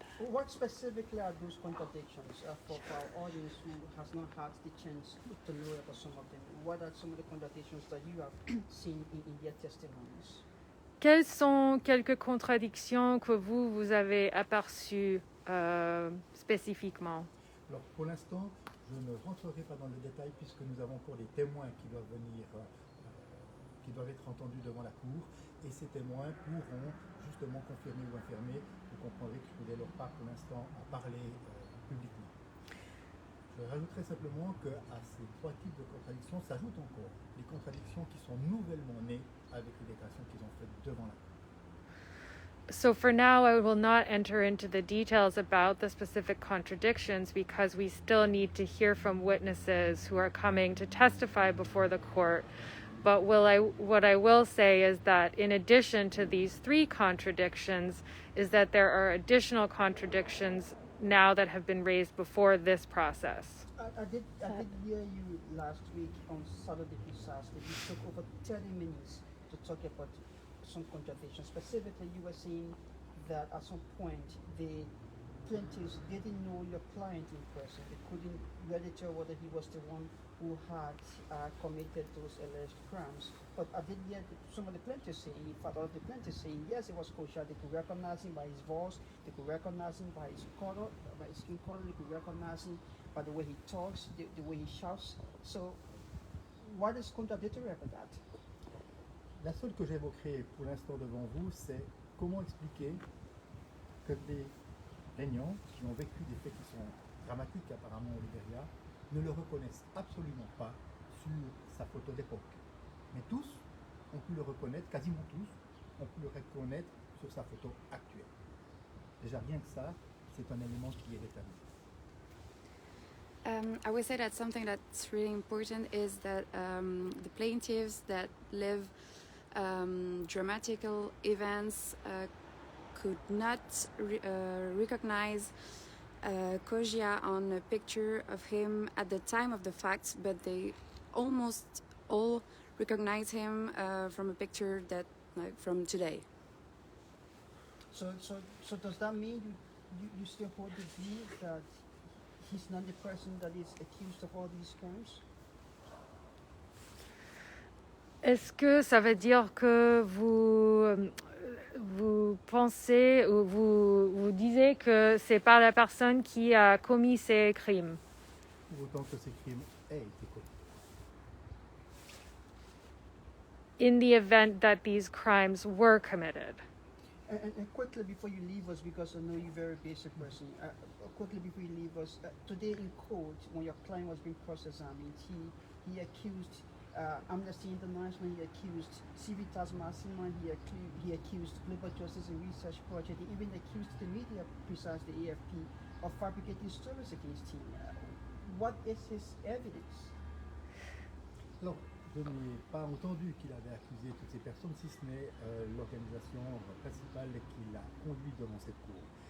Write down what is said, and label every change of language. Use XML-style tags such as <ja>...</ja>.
<en>What specifically are those contradictions for our audience who has not had the chance to know about some of them? What are some of the contradictions that you have seen in their testimonies?</en> <fr>Quelles sont quelques contradictions que vous avez aperçues spécifiquement? Alors pour l'instant, je ne rentrerai pas dans le détail puisque nous avons encore des témoins qui doivent venir, qui doivent être entendus devant la Cour et ces témoins pourront justement confirmer ou infirmer. Vous comprendrez que je ne leur pas pour l'instant à parler publiquement. Je rajouterai simplement qu'à ces 3 types de contradictions s'ajoutent encore les contradictions qui sont nouvellement nées avec les déclarations qu'ils ont faites devant la Cour.</fr> <en>So for now, I will not enter into the details about the specific contradictions because we still need to hear from witnesses who are coming to testify before the court. But what I will say is that in addition to these 3 contradictions, is that there are additional contradictions now that have been raised before this process. I did hear you last week on Saturday precisely. You took over 30 minutes to talk about some contradictions. Specifically, you were saying that at some point the plaintiffs didn't know your client in person. They couldn't really tell whether he was the one who had committed those alleged crimes. But I did hear some of the plaintiffs saying, in fact, all of the plaintiffs saying, yes, it was Kosiah. They could recognize him by his voice. They could recognize him by his color, by his skin color. They could recognize him by the way he talks, the way he shouts. So, what is contradictory about that?</en> <fr>La seule que j'évoquerai pour l'instant devant vous, c'est comment expliquer que des plaignants qui ont vécu des faits qui sont dramatiques apparemment au Libéria ne le reconnaissent absolument pas sur sa photo d'époque. Mais tous ont pu le reconnaître, quasiment tous, ont pu le reconnaître sur sa photo actuelle. Déjà rien que ça, c'est un élément qui est déterminant.</fr> <en>I would say that something that's really important is that the plaintiffs that live dramatical events could not recognize Kosiah on a picture of him at the time of the facts, but they almost all recognize him from a picture that from today. So does that mean you still hold the view that he's not the person that is accused of all these crimes?</en> <fr>Est-ce que ça veut dire que vous pensez ou vous disiez que c'est pas la personne qui a commis ces crimes? Autant que ces crimes aient été commis.</fr> <en>In the event that these crimes were committed. And quickly before you leave us, because I know you're a very basic person, quickly before you leave us, today in court, when your client was being cross-examined, he accused Amnesty International, he accused Civitas Massima, he accused Global Justice and Research Project, he even accused the media, precisely the AFP, of fabricating stories against him. What is his evidence?</en> <fr>Alors, je n'ai pas entendu qu'il avait accusé toutes ces personnes, si ce n'est l'organisation principale qui l'a conduit devant cette cour.</fr>